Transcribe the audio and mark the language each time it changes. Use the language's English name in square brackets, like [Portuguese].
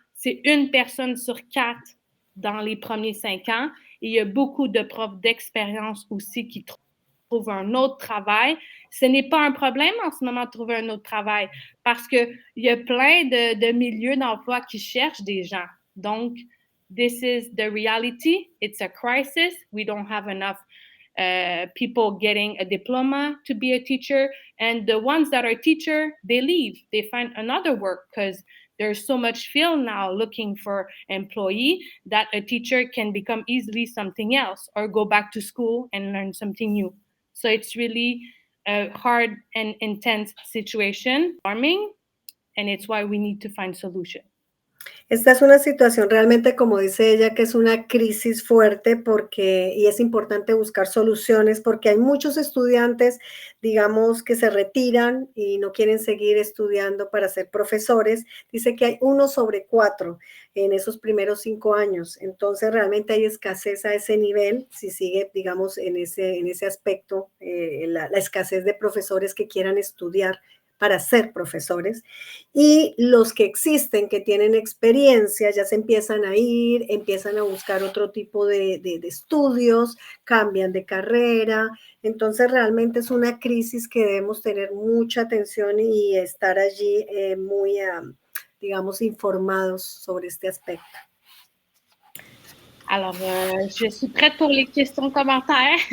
[French] C'est 1 personne sur 4 dans les premiers 5 ans. Et il y a beaucoup de profs d'expérience aussi qui trouvent un autre travail. Ce n'est pas un problème en ce moment de trouver un autre travail parce qu'il y a plein de milieux d'emploi qui cherchent des gens. [English] Donc, this is the reality. It's a crisis. We don't have enough people getting a diploma to be a teacher. And the ones that are teacher, they leave. They find another work because there's so much field now looking for employee that a teacher can become easily something else or go back to school and learn something new. So it's really a hard and intense situation, alarming, and it's why we need to find solutions. [Spanish] Esta es una situación realmente, como dice ella, que es una crisis fuerte y es importante buscar soluciones porque hay muchos estudiantes, digamos, que se retiran y no quieren seguir estudiando para ser profesores. Dice que hay 1 sobre 4 en esos primeros 5 años. Entonces, realmente hay escasez a ese nivel, si sigue, digamos, en ese aspecto, la escasez de profesores que quieran estudiar para ser profesores, y los que existen, que tienen experiencia, ya se empiezan a ir, empiezan a buscar otro tipo de estudios, cambian de carrera. Entonces realmente es una crisis que debemos tener mucha atención y estar allí muy, digamos, informados sobre este aspecto. [French] Alors, je suis prête pour les questions, commentaires.